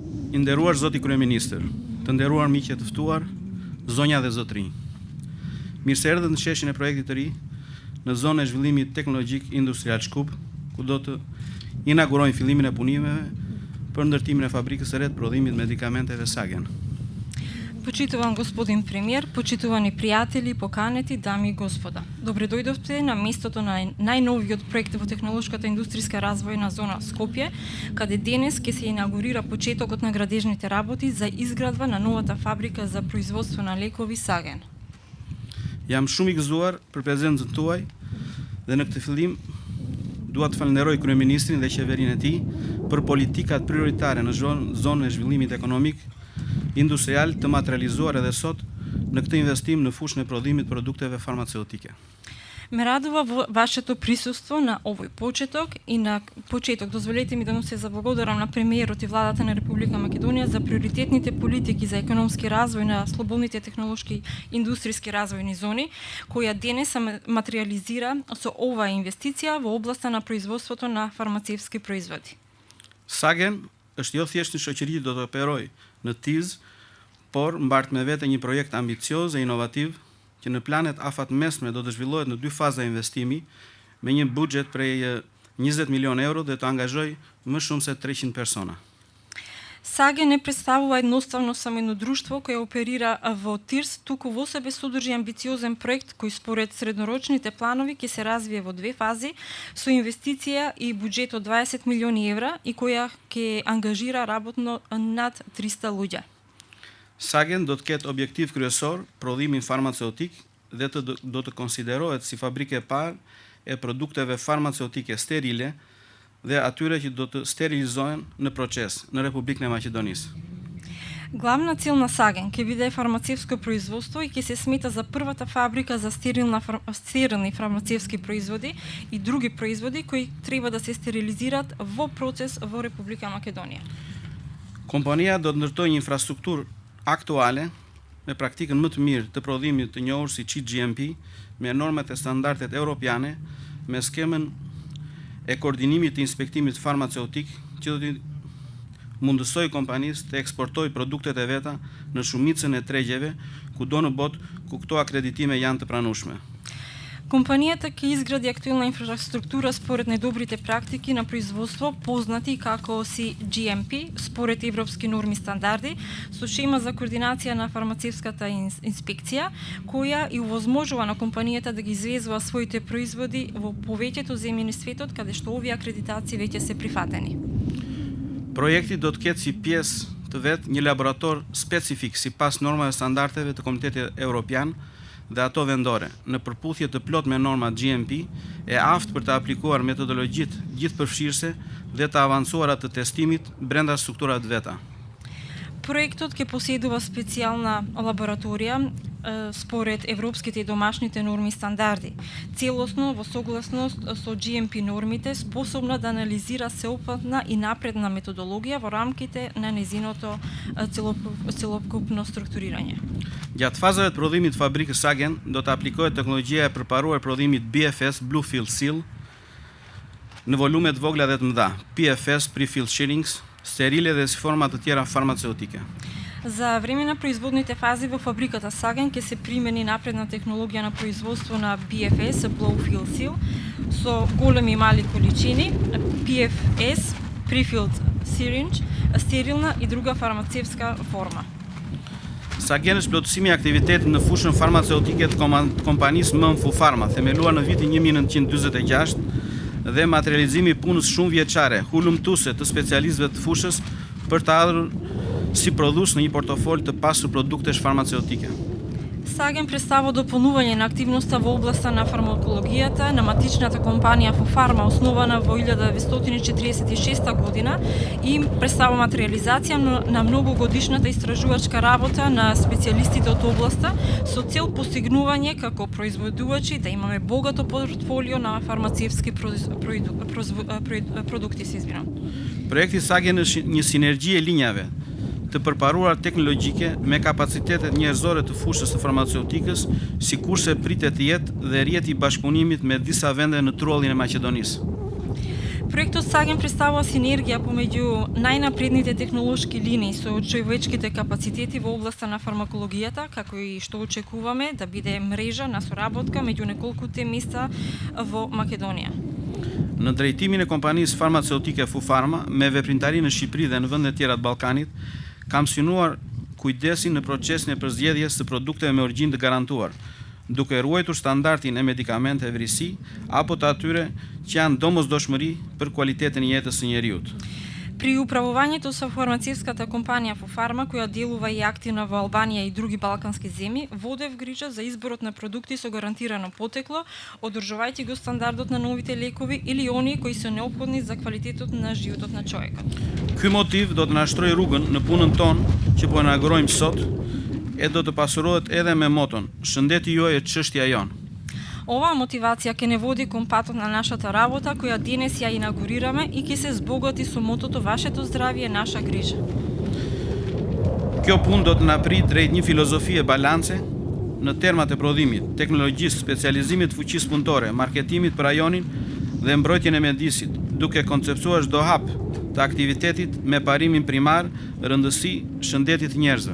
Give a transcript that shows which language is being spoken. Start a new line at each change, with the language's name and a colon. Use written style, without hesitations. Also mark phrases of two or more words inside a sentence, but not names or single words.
Albanian: I nderuar zoti kryeministër, të nderuar miqë të ftuar, zonja dhe zotrinj. Mirë se erdhët në sheshin e projektit të ri në zonën e zhvillimit teknologjik industrial Shkup, ku do të inaugurojnë fillimin e punimeve për ndërtimin e fabrikës së re të prodhimit medikamenteve Sagen.
Macedonian: Почитуван господин премиер, почитувани пријатели, поканети, дами и господа. Добре дојдовте на местото на најновиот проект во технолошката индустријска развојна зона Скопје, каде денес ќе се инаугурира почетокот на градежните работи за изградба на новата фабрика за производство на лекови Sagen.
Albanian: Jam shumë i gëzuar për prezencën tuaj dhe në këtë fillim dua të falenderoj kryeministrin dhe qeverinë e tij për politikat prioritare në zonën e zhvillimit ekonomik industrial të materializuar edhe sot në këtë investim në fushën e prodhimit produkteve farmaceutike.
Macedonian: Ме радува вашето присуство на овој почеток и на почеток дозволете ми да му се заблагодарам на премиерот и владата на Република Македонија за приоритетните политики за економски развој на слободните технолошки индустријски развојни зони, која денес се материализира со оваа инвестиција во областа на производството на фармацевски производи.
Albanian: Sagen është jo thjesht një shoqëri që do të operojë në TIZ, por mbart me vete një projekt ambicioz e inovativ që në planet afat mesme do të zhvillohet në 2 faza investimi me një buxhet prej 20 milion euro dhe të angazhoj më shumë se 300 persona.
Macedonian: Sagen не представува едноставно само едно друштво кое оперира во ТИРС, туку во себе содржи амбициозен проект кој според среднорочните планови ќе се развие во 2 фази со инвестиција и буџет од 20 милиони евра и која ќе ангажира работно над 300 луѓе.
Albanian: Sagen do të ketë objektiv kryesor prodhimin farmaceutik dhe do të konsiderohet si fabrikë e parë e produkteve farmaceutike sterile dhe atyre që do të sterilizohen në proces në Republikën e Maqedonisë.
Macedonian: Главна цел на Sagen ќе биде фармацевско производство и ќе се смета за првата фабрика за стерилни фармацевски производи и други производи кои треба да се стерилизираат во процес во Република Македонија.
Albanian: Kompania do të ndërtojë një infrastrukturë aktuale me praktikën më të mirë të prodhimit të njohur si GMP, me normat e standardet europiane, me skemën e koordinimit të inspektimit farmaceutik që do të mundësoj kompanisë të eksportojë produktet e veta në shumicën e tregjeve kudo në botë ku këto akreditime janë të pranueshme.
Macedonian: Компанијата ќе изгради актуелна инфраструктура според најдобрите практики на производство, познати како си GMP, според европски норми стандарди, со шема за координација на фармацевската инспекција, која и овозможува на компанијата да ги извезува своите производи во повеќето земји на светот, каде што овие акредитации веќе се прифатени.
Albanian: Projekti do të ketë si pjesë të vet një laborator specifik sipas normave standardeve të Komitetit Evropian dhe ato vendore, në përputhje të plot me normat GMP, e aftë për të aplikuar metodologjitë gjithëpërfshirëse dhe të avancuara të testimit brenda strukturave veta.
Macedonian: Проектот ќе поседува специјална лабораторија според европските и домашните норми и стандарди, целосно во согласност со GMP нормите, способна да анализира сеопфатна и напредна методологија во рамките на незиното целокупно структурирање.
Albanian: Gjatë fazave të prodhimit të fabrikës Sagen do të aplikohet teknologjia e përparuar prodhimit BFS
English: Bluefield Seal
Albanian: në volume të vogla dhe të mëdha, PFS
English: Prefilled Syringes,
Albanian: sterile dhe si forma të tjera farmaceutike.
Macedonian: За време на производните фази во фабриката Sagen ќе се примени напредна технологија на производство на BFS
English: Bluefield Seal
Macedonian: со големи и мали количини,
English: PFS Prefilled Syringe,
Macedonian: стерилна и друга фармацевска форма.
Albanian: Sagen është plotësimi i aktivitetit në fushën farmaceutike të kompanisë Mënfu Pharma, themeluar në vitin 1946 dhe materializimi i punës shumë vjeçare, hulumtuese të specialistëve të fushës për të ardhur si prodhues në një portofol të pasur produktesh farmaceutike.
Macedonian: Sagen представува дополнување на активноста во областа на фармакологијата на матичната компанија Фарма, основана во 1946 година, и представува материализација на многогодишната истражувачка работа на специјалистите од областа со цел постигнување како производувачи да имаме богато портфолио на фармацевски продукти,
Albanian: Projekti Sagen është një sinergji e linjave të përparuar teknologjike me kapacitetet njerëzore të fushës së farmaceutikës, sikurse pritet të jetë dhe rrjeti i bashkëpunimit me disa vende në trullin e Maqedonisë.
Macedonian: Проектот Sagen представува синергија помеѓу најнапредните технолошки линии со човечките капацитети во областа на фармакологијата, како и што очекуваме да биде мрежа на соработка меѓу неколкуте места во Македонија.
Albanian: Në drejtimin e kompanisë farmaceutike Fufarma, me veprimtari në Shqipëri dhe në vende tjera të Ballkanit, kam synuar kujdesin në procesin e përzgjedhjes së produkteve me origjinë të garantuar, duke ruajtur standardin e medikamenteve vrisi apo të atyre që janë domosdoshmëri për kualitetin e jetës së njeriut.
Macedonian: При управувањето со фармацевската компанија Fufarma, која делува и активна во Албанија и други балкански земји, водев грижа за изборот на продукти со гарантирано потекло, одржувајќи го стандардот на новите лекови или оние кои се неопходни за квалитетот на животот на човекот.
Albanian: Ky motiv do të na shtrojë rrugën në punën tonë që po inaugurojmë sot, e do të pasurohet edhe me moton: shëndeti juaj e çështja jon.
Macedonian: Оваа мотивација ќе не води кон патот на нашата работа, која денес ја инаугурираме и ќе се збогати со мотото Вашето здравје е наша грижа.
Albanian: Kjo punë do të na prit drejt një filozofie balance në termat e prodhimit, teknologjisë, specializimit të fuqisë punëtore, marketimit për rajonin dhe mbrojtjen e mjedisit, duke konceptuar çdo hap të aktivitetit me parimin primar, rëndësi shëndetit të njerëzve.